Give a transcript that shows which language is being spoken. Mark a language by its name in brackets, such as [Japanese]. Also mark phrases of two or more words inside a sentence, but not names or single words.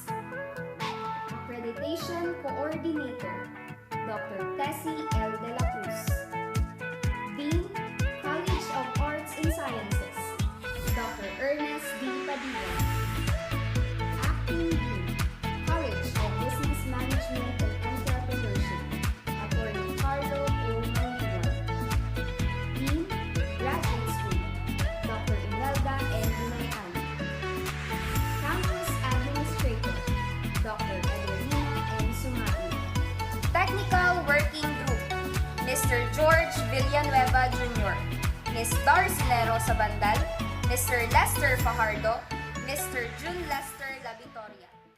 [English] Accreditation Coordinator, Dr. Tessie L. De La Cruz. Dean, College of Arts and Sciences, Dr. Ernest D. Padilla. Acting Dean, College of Business Management and Entrepreneurship, Attorney Carlo O. Mangliwan. Dean, Graduate School, Dr. Imelda N. Hunayan. Campus Administrator, Dr. Adelina N. Sumai. Technical Working Group, Mr. George Villanueva Jr., Ms. Darcinero Sabandal, Mr. Lester Fajardo, Mr. June Lester La Victoria.